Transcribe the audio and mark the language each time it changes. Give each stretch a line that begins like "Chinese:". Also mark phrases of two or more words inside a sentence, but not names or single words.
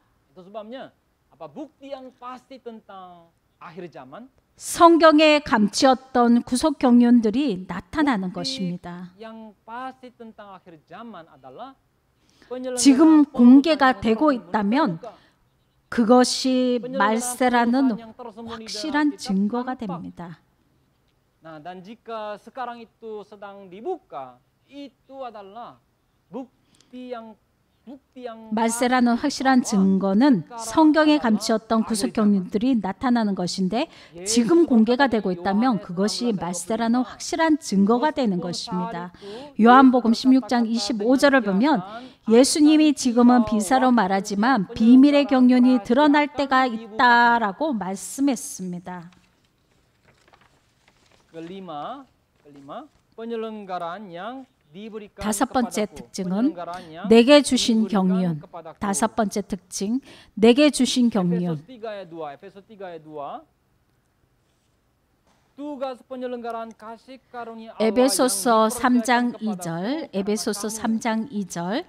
Korean: 성경에 감추었던 구속 경륜들이 나타나는 것입니다. 지금 공개가 되고 있다면 그것이 말세라는 확실한 증거가 됩니다.
Indonesian: Dan jika sekarang itu sedang dibuka, itu adalah bukti yang
Korean: 말세라는 확실한 증거는 성경에 감추었던 구속 경륜들이 나타나는 것인데 지금 공개가 되고 있다면 그것이 말세라는 확실한 증거가 되는 것입니다. 요한복음 16장 25절을 보면 예수님이 지금은 비사로 말하지만 비밀의 경륜이 드러날 때가 있다라고 말씀했습니다.
Indonesian: kelima, penyelenggaraan yang
Korean: 다섯 번째 특징은 내게 주신 경륜. 다섯 번째 특징, 내게 주신 경륜. 에베소서 3장 2절, 에베소서 3장 2절.